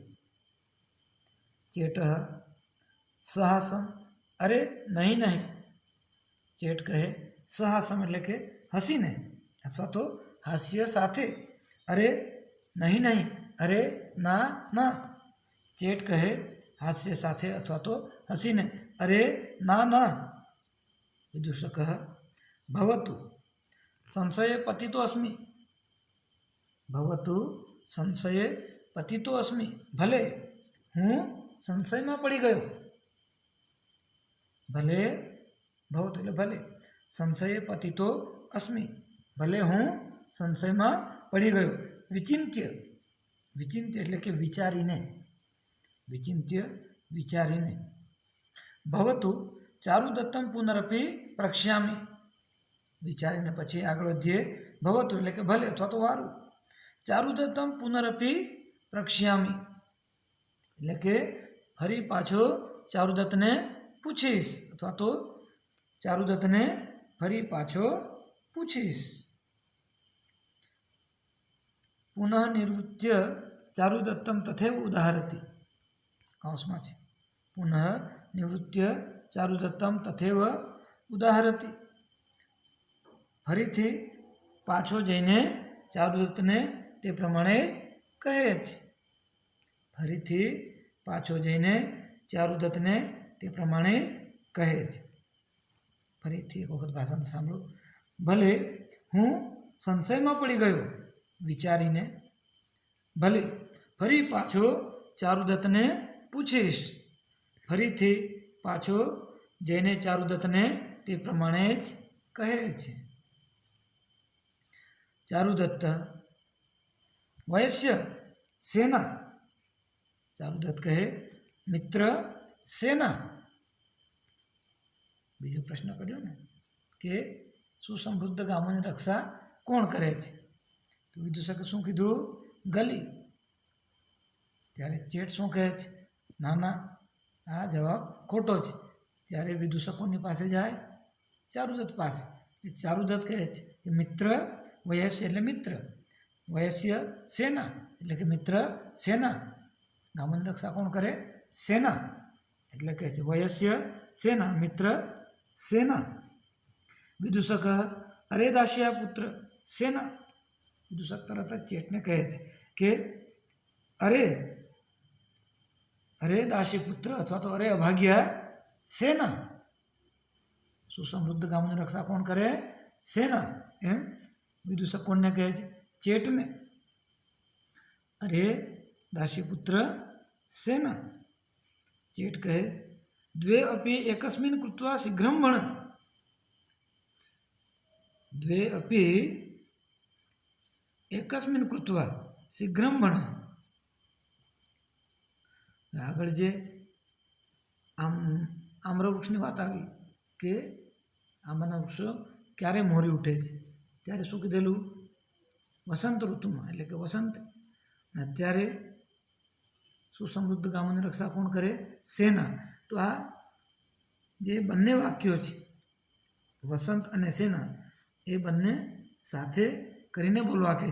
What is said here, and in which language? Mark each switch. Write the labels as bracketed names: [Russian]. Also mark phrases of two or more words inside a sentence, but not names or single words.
[Sanskrit] चेटः सहासम [Hindi] अरे नहीं नहीं। [Gujarati] ચેટ કહે સહાસમ એટલે કે હસીને અથવા તો હાસ્ય સાથે, [Hindi] अरे नहीं नहीं, [Gujarati] અરે ના ના। ચેટ કહે હાસ્ય સાથે અથવા તો હસીને, અરે ના ના। [Sanskrit] विदूषकः भवतु संशये पतितो अस्मि, भवतु संशये पतितो अस्मि। [Gujarati] ભલે હું સંશય મેં પડી ગયો। ભલે ભવતુ એટલે ભલે, [Sanskrit] संशये पतितो अस्मि [Gujarati] ભલે હું સંશય મેં પડી ગયો। વિચિંત્ય, વિચિંત્ય એટલે કે વિચારીને, વિચિંત્ય વિચારીને। [Sanskrit] भवतु चारुदत्तं पुनरपि प्रक्ष्यामि। [Gujarati] વિચારીને પછી આગળ વધીએ। ભવતુ એટલે કે ભલે અથવા તો વારૂ। [Sanskrit] चारुदत्तं पुनरपि प्रक्ष्यामि [Gujarati] એટલે કે ફરી પાછો ચારુદત્તને પૂછીશ અથવા તો ચારુદત્તને ફરી પાછો પૂછીશ। [Sanskrit] पुनः निवृत्य चारुदत्तं तथैव उदाहरति। [Gujarati] કૌંસમાં છે [Sanskrit] पुनः निवृत्य चारुदत्तं तथैव उदाहरति। [Gujarati] ફરીથી પાછો જઈને ચારુદત્તને તે પ્રમાણે કહે છે। ફરીથી પાછો જઈને ચારુદત્તને તે પ્રમાણે કહે છે। ફરીથી એક વખત ભાષણ સાંભળો। ભલે હું સંશય મેં પડી ગયો વિચારીને। ભલે ફરી પાછો ચારુદત્તને પૂછીશ। ફરીથી પાછો જઈને ચારુદત્તને તે પ્રમાણે જ કહે છે। [Sanskrit] चारुदत्त वयस्य सेना। [Gujarati] ચારુદત્ત કહે મિત્ર સેના। બીજો પ્રશ્ન કર્યો ને કે સુસમૃદ્ધ ગામોની રક્ષા કોણ કરે છે। તો વિદૂષકે શું કીધું ગલી। ત્યારે ચેટ શું કહે છે ના ના આ જવાબ ખોટો છે। ત્યારે વિદૂષકોની પાસે જાય ચારુદત્ત પાસે। ચારુદત્ત કહે છે કિ મિત્ર વયસ્ય એટલે મિત્ર, [Sanskrit] वयस्य सेना [Gujarati] એટલે કે મિત્ર સેના। ગામોની રક્ષા કોણ કરે સેના એટલે કહે છે [Sanskrit] वयस्य सेना [Gujarati] મિત્ર સેના। [Sanskrit] विदूषक अरे दास्या पुत्र सेना। [Gujarati] વિદૂષક તરત જ ચેટને કહે છે કે અરે અરે દાસી પુત્ર અથવા તો અરે અભાગ્યા સેના। સુસમૃદ્ધ ગામોની રક્ષા કોણ કરે સેના। એમ વિદૂષક કોણને કહે છે ચેટને। અરે દાસી પુત્ર સેના। [Sanskrit] चेट कहे द्वे अपि एकस्मिन् कृत्वा शीघ्रं भण। द्वे अपि एकस्मिन् कृत्वा शीघ्रं भण। [Gujarati] આગળ જે આમ્રવૃક્ષની વાત આવી કે આંબાના વૃક્ષો ક્યારે મોરી ઉઠે છે ત્યારે શું કીધેલું? વસંત ઋતુમાં, એટલે કે વસંત. અને અત્યારે સુસમૃદ્ધ ગામોની રક્ષા કોણ કરે? સેના. તો આ જે બંને વાક્યો છે વસંત અને સેના એ બંને સાથે કરીને બોલવા કહે છે.